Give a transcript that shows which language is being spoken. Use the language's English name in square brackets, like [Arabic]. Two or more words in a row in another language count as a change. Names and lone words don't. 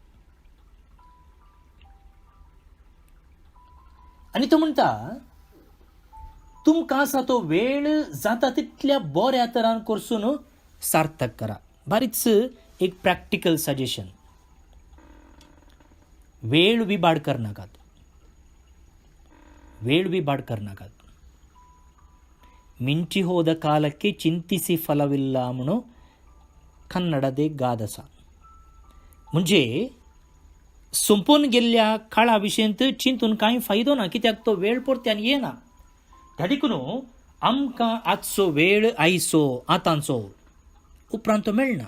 [Konkani] आनी तो म्हणटा तुमकां आसा तो वेळ जाता तितल्या बऱ्या तरान करसून सार्थक करा. बारीच एक [English] practical suggestion. [Konkani] वेळ विबाड करनाकात, वेळ विबाड करनाकात. [Kannada] ಮಿಂಚಿ ಹೋದ ಕಾಲಕ್ಕೆ ಚಿಂತಿಸಿ ಫಲವಿಲ್ಲ [Konkani] म्हणून कन्नडात एक गाद आसा. म्हणजे संपून गेल्ल्या काळा विशयंत चिंतून कांय फायदो ना, कित्याक तो वेळ परत्यान येना. त्या देखून आमकां आजचो वेळ आयचो आतांचो उपरांत तो मेळना.